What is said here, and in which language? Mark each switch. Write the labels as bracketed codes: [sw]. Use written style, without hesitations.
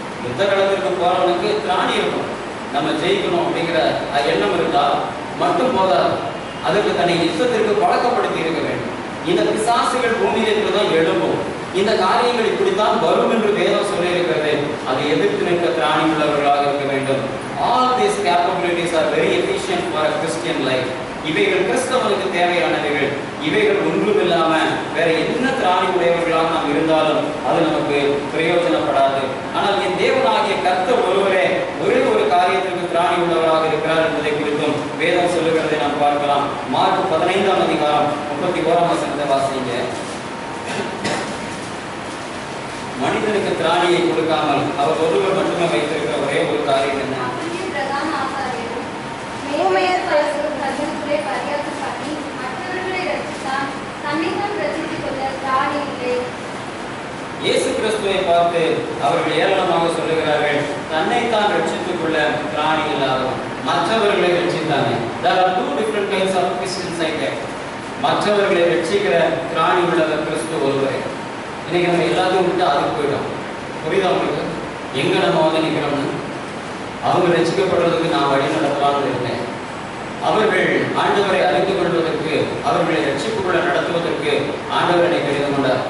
[ta] யுத்த களத்திற்கு போறவனுக்கு திராணி இருக்கும். நம்ம ஜெயிக்கணும் அப்படிங்கிற எண்ணம் இருந்தால் மட்டும் போதாது, அதற்கு தன்னை யுத்தத்திற்கு பழக்கப்படுத்தி இருக்க வேண்டும். இந்த பிசாசுகள் பூமியிலிருந்து தான் எழும்பும். இந்த காரியங்கள் இப்படித்தான் வரும் என்று வேதம் சொல்லியிருக்கிறது. அதை எதிர்த்து நிற்க திராணி உள்ளவர்களாக இருக்க வேண்டும். [en] All these capabilities are very efficient for a Christian life. [ta] இவைகள் கிறிஸ்தவனுக்கு தேவையானவைகள். இவைகள் ஒன்றும் இல்லாம வேற என்ன திராணி உடையவர்களாக நாம் இருந்தாலும் அது நமக்கு பிரயோஜனப்படாது. ஆனால் என் தேவனாகிய கர்த்தர் ஒருவரே ஒரே ஒரு காரியத்திற்கு திராணி உள்ளவராக இருக்கிறார் என்பதை குறித்தும் வேதம் சொல்லுகிறதை நாம் பார்க்கலாம். மார்க் 15ஆம் அதிகாரம் 31ஆம் வசனத்தை வாசிங்க. மனிதனுக்கு திராணியை கொடுக்காமல் அவர் ஒருவர் மட்டுமே வைத்திருக்கிற ஒரே ஒரு காரியம் என்ன? அப்படியே பிரதான ஆசாரியரும் ஊமையர் தங்களுக்குள்ளே பரியாசம் பண்ணி மற்றவர்களை ரட்சித்தான், தன்னைத்தான் ரட்சித்துக் கொள்ள திராணி இல்லை. இயேசு கிறிஸ்துவை பார்த்து அவர்கள் ஏளனமாக சொல்லுகிறார்கள், தன்னைத்தான் ரட்சித்துக் கொள்ள திராணி இல்லாதவன், மற்றவர்களை ரட்சித்தானே. [en] There are two different kinds of Christians out there. [ta] மற்றவர்களை ரட்சிக்கிற திராணி உள்ளவர் கிறிஸ்து ஒருவரே. இன்னைக்கு நம்ம எல்லாத்தையும் விட்டு அதுக்கு போயிட்டோம். புரியுதா உங்களுக்கு? எங்க நம்ம வந்து நிற்கிறோம்னு, அவங்க ரட்சிக்கப்படுறதுக்கு நான் வழி நடத்தலாம்னு இருக்கேன். அவர்கள் ஆண்டவரை அறிந்து கொள்வதற்கு, அவர்களை ரட்சிப்புக்குள்ள நடத்துவதற்கு ஆண்டவரை கடிதம் கொண்டார்.